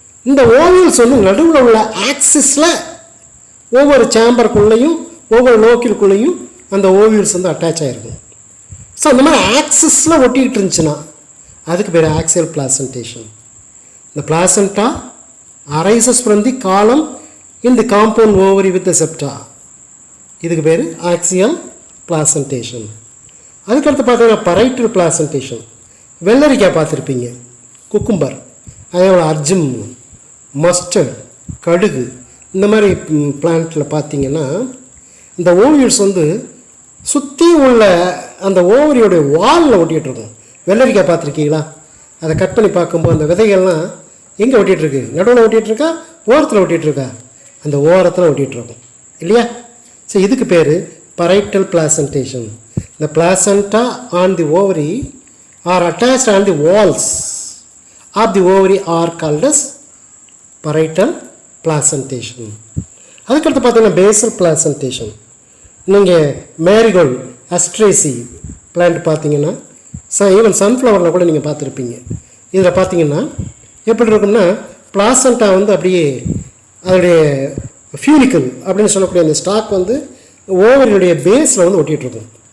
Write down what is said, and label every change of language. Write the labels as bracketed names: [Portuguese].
[Tamil] இந்த ஓவியல்ஸ் நடுவில் உள்ள ஆக்சிஸில் ஒவ்வொரு சேம்பருக்குள்ளேயும் ஒவ்வொரு லோக்கிலுக்குள்ளேயும் அந்த ஓவியல்ஸ் அட்டாச் ஆகிருக்கும். ஸோ அந்த மாதிரி ஆக்சிஸில் ஒட்டிக்கிட்டு இருந்துச்சுன்னா அதுக்கு பேர் axial placentation. [English] The placenta arises from the column in the compound ovary with the septa. [Tamil] இதுக்கு பேர் ஆக்சியல் பிளாசன்டேஷன். அதுக்கடுத்து பார்த்தீங்கன்னா பரைட்டல் பிளாசன்டேஷன். வெள்ளரிக்காய் பார்த்துருப்பீங்க, குக்கும்பர், அதே போல் அர்ஜும், மஸ்டர்ட், கடுகு, இந்த மாதிரி பிளான்ட்டில் பார்த்தீங்கன்னா இந்த ஓவியல்ஸ் வந்து சுற்றி உள்ள அந்த ஓவரியோடைய வாலில் ஒட்டிகிட்ருக்கும். வெள்ளரிக்காய் பார்த்துருக்கீங்களா? அதை கட் பண்ணி பார்க்கும்போது அந்த விதைகள்லாம் எங்கே ஒட்டிகிட்ருக்கு? நடுவில் ஒட்டிகிட்ருக்கா, ஓரத்தில் ஒட்டிகிட்ருக்கா? அந்த ஓரத்தில் ஒட்டிகிட்ருக்கும் இல்லையா? ஸோ இதுக்கு பேர் parietal placentation. [English] The placenta on the ovary are attached on the walls of the ovary are called as parietal placentation. [Tamil] அதுக்கடுத்து பார்த்தீங்கன்னா basal placentation. நீங்கள் மேரிகோல்டு, அஸ்ட்ரேசி பிளான்ட் பார்த்தீங்கன்னா ஈவன் சன்ஃப்ளவரில் கூட நீங்கள் பார்த்துருப்பீங்க. இதில் பார்த்தீங்கன்னா எப்படி இருக்கும்னா பிளாசண்டா வந்து அப்படியே அதோடைய ஃபியூனிக்கல் அப்படின்னு சொல்லக்கூடிய அந்த ஸ்டாக் வந்து ஓவரியுடைய பேஸில் வந்து ஒட்டிகிட்ருக்கும்.